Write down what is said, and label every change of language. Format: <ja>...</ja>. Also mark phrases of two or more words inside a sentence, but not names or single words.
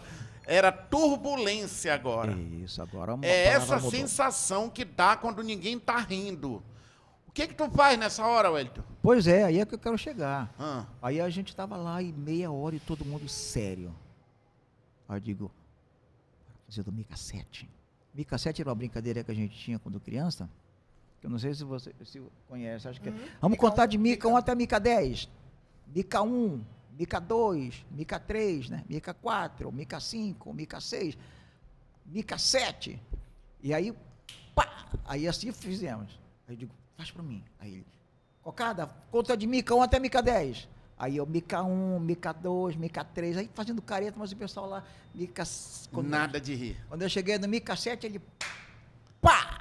<pt>Era turbulência agora. Isso, agora uma É palavra essa mudou. sensação que dá quando ninguém tá rindo. O que tu faz nessa hora, Wellington? Pois é, aí é que eu quero chegar. Ah, Aí a gente estava lá e meia hora e todo mundo sério. Aí eu digo, bora fazer do Mica 7. Mica 7 era uma brincadeira que a gente tinha quando criança, que eu não sei se você conhece, acho que vamos contar de Mica 1 até Mica 10. Mica 1, Mica 2, Mica 3, né? Mica 4, Mica 5, Mica 6, Mica 7. E aí, pá! Aí assim fizemos. Aí eu digo, faz pra mim. Aí ele, Cocada, conta de Mica 1 até Mica 10. Aí eu, Mica 1, Mica 2, Mica 3, aí fazendo careta, mas o pessoal lá, Mica... nada de rir. Quando eu cheguei no Mica 7, ele, pá!</pt>